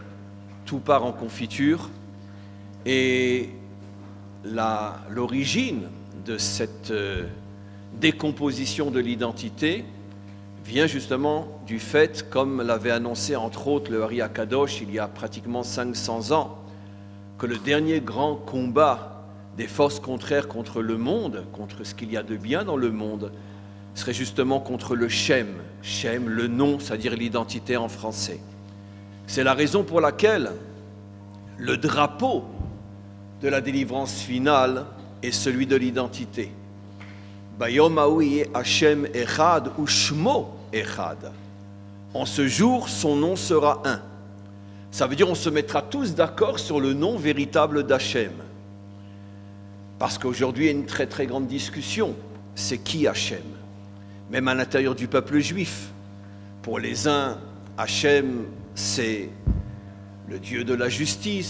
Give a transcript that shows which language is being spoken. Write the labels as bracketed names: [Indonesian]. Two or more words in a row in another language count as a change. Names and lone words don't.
[French] Tout part en confiture et l'origine de cette décomposition de l'identité vient justement du fait, comme l'avait annoncé entre autres le Ari Akadosh il y a pratiquement 500 ans, que le dernier grand combat des forces contraires contre le monde, contre ce qu'il y a de bien dans le monde, serait justement contre le Shem. Shem, le nom, c'est-à-dire l'identité en français. C'est la raison pour laquelle le drapeau de la délivrance finale est celui de l'identité. [Hebrew] ביום ההוא ה' אחד ושמו אחד. [French] En ce jour, son nom sera un. Ça veut dire on se mettra tous d'accord sur le nom véritable d'Hachem. Parce qu'aujourd'hui, il y a une très très grande discussion. C'est qui Hachem? Même à l'intérieur du peuple juif. Pour les uns, Hachem, c'est le Dieu de la justice.